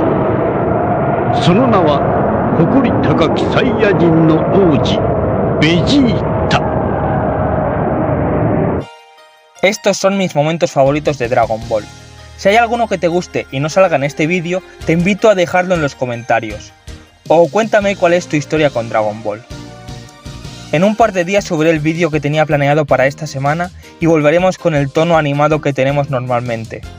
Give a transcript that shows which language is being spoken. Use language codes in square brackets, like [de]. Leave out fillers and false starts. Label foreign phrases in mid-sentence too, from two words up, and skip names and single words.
[ja] その名は誇り高きサイヤ人の王子ベジータ。 [es] Estos son mis momentos favoritos de Dragon Ball. Si hay alguno que te guste y no salga en este vídeo, te invito a dejarlo en los comentarios. O cuéntame cuál es tu historia con Dragon Ball. En un par de días subiré el vídeo que tenía planeado para esta semana y volveremos con el tono animado que tenemos normalmente.